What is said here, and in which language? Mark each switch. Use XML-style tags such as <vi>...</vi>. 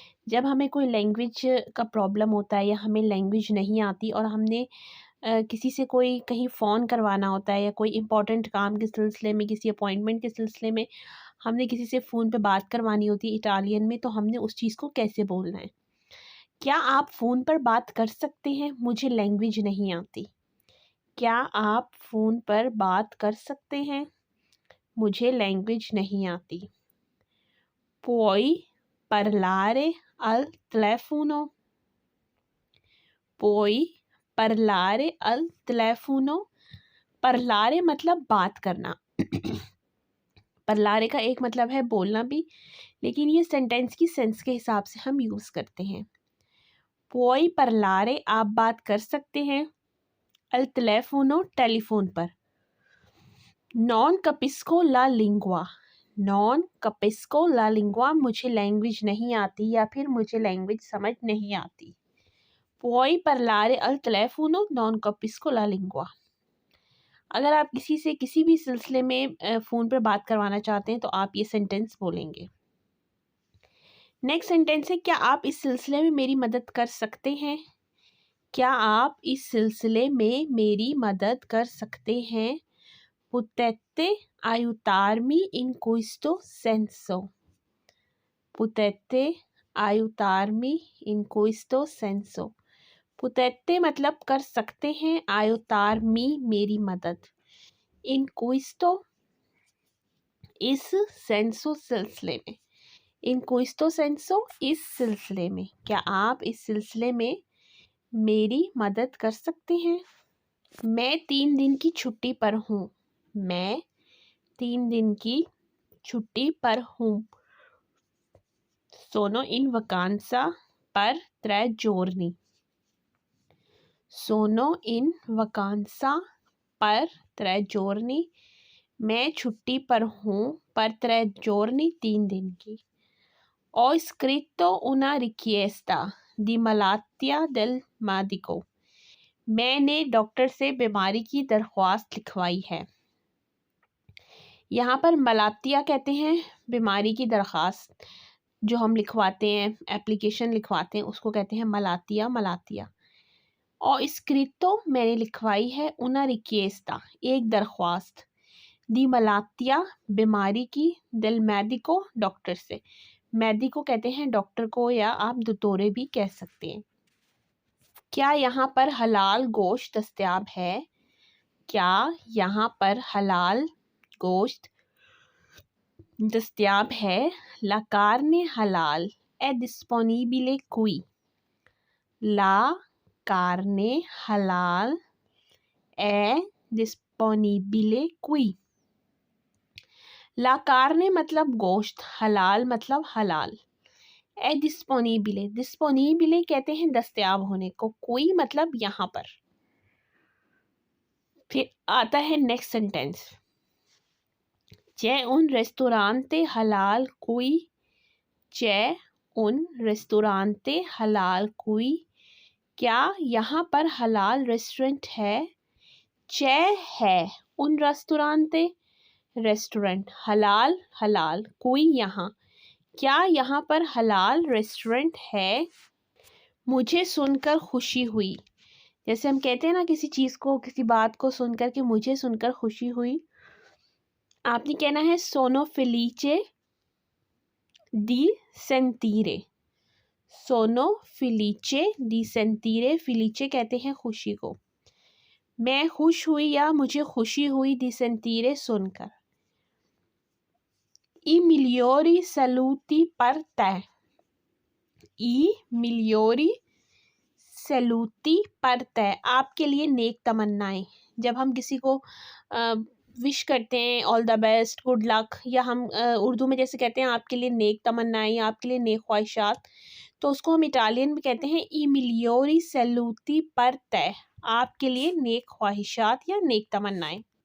<hi>जब हमें कोई लैंग्वेज का प्रॉब्लम होता है या हमें लैंग्वेज नहीं आती और हमने किसी से कोई कहीं फ़ोन करवाना होता है या कोई इम्पॉर्टेंट काम के सिलसिले में, किसी अपॉइंटमेंट के सिलसिले में हमने किसी से फ़ोन पे बात करवानी होती है इटालियन में, तो हमने उस चीज़ को कैसे बोलना है। क्या आप फ़ोन पर बात कर सकते हैं? मुझे लैंग्वेज नहीं आती। क्या आप फ़ोन पर बात कर सकते हैं? मुझे लैंग्वेज नहीं आती।</hi> <it>Puoi parlare al telefono? Puoi parlare al telefono?</it> <hi>parlare मतलब बात करना। parlare का एक मतलब है बोलना भी, लेकिन ये सेंटेंस की सेंस के हिसाब से हम यूज़ करते हैं।</hi> <it>Puoi parlare</it> <hi>आप बात कर सकते हैं,</hi> <it>al telefono</it> <hi>टेलीफोन पर।</hi> <it>Non capisco la lingua। नॉन कपिस्को ला लिंगुआ</it> <hi>मुझे लैंग्वेज नहीं आती या फिर मुझे लैंग्वेज समझ नहीं आती।</hi> <it>पुoi parlare al telefono non capisco la lingua।</it> <hi>अगर आप किसी से किसी भी सिलसिले में फ़ोन पर बात करवाना चाहते हैं तो आप ये सेंटेंस बोलेंगे। नेक्स्ट सेंटेंस है, क्या आप इस सिलसिले में मेरी मदद कर सकते हैं? क्या आप इस सिलसिले में मेरी मदद कर सकते हैं?</hi> <it>Potete aiutarmi in questo senso? Potete aiutarmi in questo senso?</it> <hi>Potete मतलब कर सकते हैं, aiutarmi मेरी मदद, in questo इस senso सिलसिले में,</hi> <it>in questo senso</it> <hi>इस सिलसिले में। क्या आप इस सिलसिले में मेरी मदद कर सकते हैं? मैं 3 दिन की छुट्टी पर हूँ। मैं 3 दिन की छुट्टी पर हूँ।</hi> <it>Sono in vacanza per 3 giorni। Sono in vacanza per 3 giorni।</it> <hi>मैं छुट्टी पर हूँ,</hi> <it>per 3 giorni</it> <hi>3 दिन की।</hi> <it>Ho scritto una richiesta di malattia del medico।</it> <hi>मैंने डॉक्टर से बीमारी की दरख्वास्त लिखवाई है। यहाँ पर मलातिया कहते हैं बीमारी की दरख्वास्त, जो हम लिखवाते हैं, एप्लीकेशन लिखवाते हैं, उसको कहते हैं मलातिया, मलातिया। और स्क्रिप्टो मैंने लिखवाई है,</hi> <it>उना रिक्वेस्टा</it> <hi>एक दरख्वास्त, दी मलातिया बीमारी की, दिल मेडिको डॉक्टर से। मेडिको कहते हैं डॉक्टर को, या आप दोतोरे भी कह सकते हैं। क्या यहाँ पर हलाल गोश्त दस्तयाब है? क्या यहाँ पर हलाल गोश्त दस्तयाब है?</hi> <it>La carne halal è disponibile qui। La carne halal è disponibile qui। La carne</it> <hi>मतलब गोश्त, हलाल मतलब हलाल, ए डिस्पोनिबले, डिस्पोनिबले कहते हैं दस्तयाब होने को, कोई मतलब यहाँ पर। फिर आता है next sentence,</hi> <it>c'è un ristorante halal qui। c'è un ristorante halal qui।</it> <hi>क्या यहाँ पर हलाल रेस्टोरेंट है? c'è है,</hi> <it>un ristorante</it> <hi>रेस्टोरेंट, हलाल हलाल, कोई यहाँ। क्या यहाँ पर हलाल रेस्टोरेंट है? मुझे सुनकर खुशी हुई। जैसे हम कहते हैं ना किसी चीज़ को, किसी बात को सुनकर कि मुझे सुनकर खुशी हुई, आपने कहना है</hi> <it>सोनो फेलिचे दी सेंटीरे। सोनो फेलिचे दी सेंटीरे,</it> <hi>फेलिचे कहते हैं खुशी को। मैं खुश हुई या मुझे खुशी हुई</hi> <it>दी सेंटीरे</it> <hi>सुनकर।</hi> <it>I migliori saluti per te। I migliori saluti per te,</it> <hi>आपके लिए नेक तमन्नाएं। जब हम किसी को विश करते हैं all the best, good luck, या हम उर्दू में जैसे कहते हैं आपके लिए नेक तमन्नाएं या आपके लिए नेक ख्वाहिशात, तो उसको हम इटालियन में कहते हैं</hi> <it>ई मिलियोरी सैलूती पर ते,</it> <hi>आपके लिए नेक ख्वाहिशात या नेक तमन्नाएं।</hi>